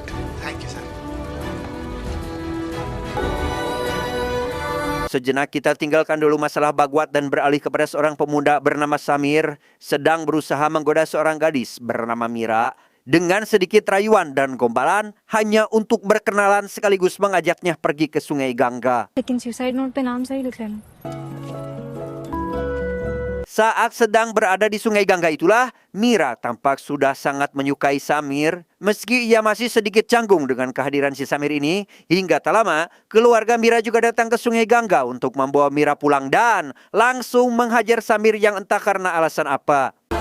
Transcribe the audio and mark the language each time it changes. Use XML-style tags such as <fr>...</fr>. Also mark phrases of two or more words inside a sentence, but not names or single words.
<id>Sejenak kita tinggalkan dulu masalah Bagwat dan beralih kepada seorang pemuda bernama Samir sedang berusaha menggoda seorang gadis bernama Mira dengan sedikit rayuan dan gombalan hanya untuk berkenalan sekaligus mengajaknya pergi ke Sungai Gangga.</id> <hi>लेकिन</hi> <en>suicide note</en> <hi>पे नाम सही लिख लेना।</hi> <id>Saat sedang berada di Sungai Gangga itulah, Mira tampak sudah sangat menyukai Samir. Meski ia masih sedikit canggung dengan kehadiran si Samir ini, hingga tak lama, keluarga Mira juga datang ke Sungai Gangga untuk membawa Mira pulang dan langsung menghajar Samir yang entah karena alasan apa.</id>